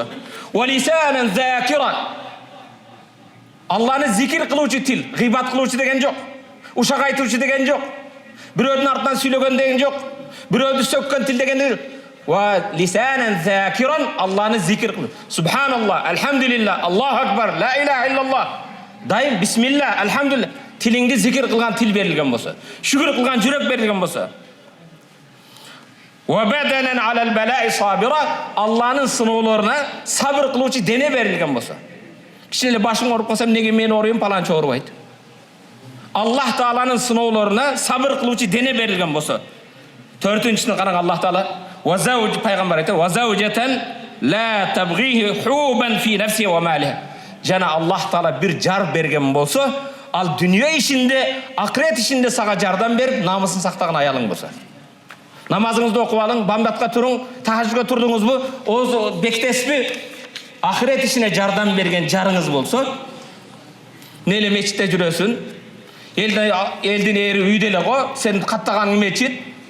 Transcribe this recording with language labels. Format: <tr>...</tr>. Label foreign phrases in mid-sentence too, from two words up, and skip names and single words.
<ar>ولسانا ذاكرا.</ar> <ky>Аллахны зикир кылуучу тил, гыйбат кылуучу деген жок. Ушак айтуучу деген жок. Бирөөдүн артынан сүйлөгөн деген жок. Бирөөдү сөккөн тил деген жок.</ky> <ar>ولسانا ذاكرا,</ar> <ky>Аллахны зикир кылуу.</ky> <ar>سبحان الله، الحمد لله، الله أكبر، لا إله إلا الله.</ar> <ky>Дайым</ky> <ar>بسم الله، الحمد لله.</ar> <ky>Тилиңди зикир кылган тил берилген болсо, шүгүр кылган жүрөк берилген болсо.</ky> <ar>وبدنا على البلاء صابرا,</ar> <ky>Аллахнын сыноолоруна сабыр кылуучу дене берилген болсо. Кичине башым ооруп калсам, неге мен оорuyum, паланчы оорубайт. Аллах Тааланын сыноолоруна сабыр кылуучу дене берилген болсо. 4-нчисин караң, Аллах Таала</ky> <ar>وزوج,</ar> <ky>пайгамбар айтты:</ky> <ar>"وزوجة لا تبغيه حوبا في نفسه وماله."</ar> <ky>Жана Аллах Таала бир жар берген болсо, ал дүние ишинде, акырет ишинде сага жардам берип, намысын сактаган аялың болсо. Намазыңызды окуп алың, бамдатка туруң, тахажжудка турдуңузбу, ооз бектесизби, акырет ишине жардам берген жарыңыз болсо, неле мечитте жүрөсүн, элдин эри үйдө эле го, сен каттаганың мечит.</ky>